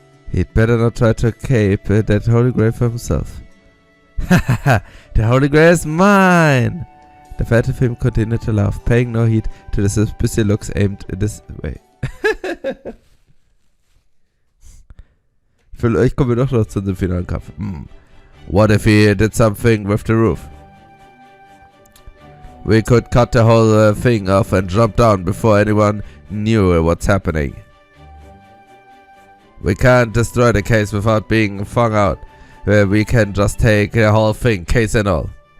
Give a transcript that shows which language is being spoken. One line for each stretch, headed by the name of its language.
English: He'd better not try to cape that holy grail for himself. Ha ha ha! The holy grail is mine! The phantom thief continued to laugh, paying no heed to the suspicious looks aimed this way.
German: Ich komme doch noch zu dem finalen Kampf.
English: What if he did something with the roof? We could cut the whole thing off and jump down before anyone knew what's happening. We can't destroy the case without being found out. We can just take the whole thing, case and all.